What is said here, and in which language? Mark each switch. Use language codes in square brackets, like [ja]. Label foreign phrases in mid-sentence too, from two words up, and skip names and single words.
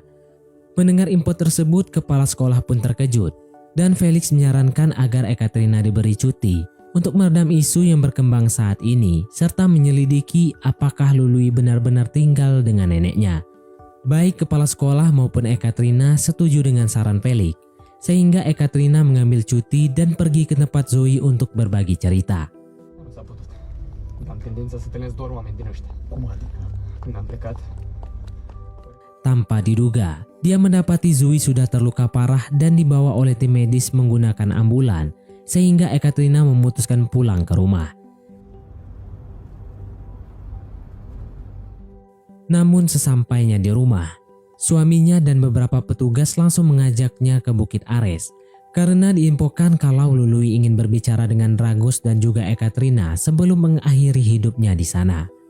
[id] Mendengar info tersebut, kepala sekolah pun terkejut dan Felix menyarankan agar Ekaterina diberi cuti untuk meredam isu yang berkembang saat ini serta menyelidiki apakah Lului benar-benar tinggal dengan neneknya. Baik kepala sekolah maupun Ekaterina setuju dengan saran Felix, sehingga Ekaterina mengambil cuti dan pergi ke tempat Zoe untuk berbagi cerita. [ro] Nu s-a putut. Am tendința să tălesc doar oameni din ăștia. Cum adică? Când am plecat, [id] Tanpa diduga, dia mendapati Zoe sudah terluka parah dan dibawa oleh tim medis menggunakan ambulan, sehingga Ekaterina memutuskan pulang ke rumah. Namun sesampainya di rumah, suaminya dan beberapa petugas langsung mengajaknya ke Bukit Ares karena diinfokan kalau Lului ingin berbicara dengan Dragos dan juga Ekaterina sebelum mengakhiri hidupnya di sana.